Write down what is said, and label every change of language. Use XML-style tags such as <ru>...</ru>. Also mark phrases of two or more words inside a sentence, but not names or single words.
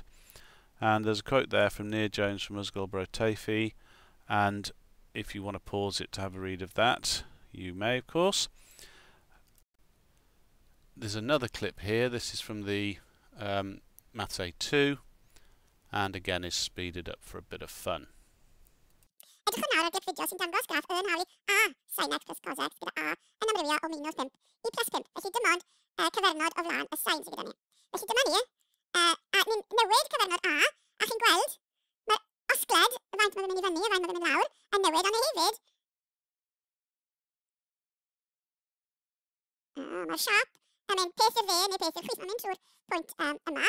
<en>And there's a quote there from Near Jones from Usgolbro Tafi, and if you want to pause it to have a read of that, you may of course. There's another clip here, this is from the Maths A2, and again is speeded up for a bit of fun.</en> <cy>Edrych yn nawr ar gyffidio sy'n dangos graff y yn hawl a sin x plus cos x gyda a yn amrywio o minus 5 I plus 5. Felly dim ond cyfernod o flaen y sin sydd gyda ni. Felly dyma ni, a ni'n newid cyfernod a chi'n gweld mae'r osgled, y faint mae'n mynd I fyny a faint mae'n mynd lawr, yn newid, ond hefyd mae'r siap yn mynd peth i'r dde neu peth i'r chwith, mae'n mynd trwy'r pwynt yma.</cy>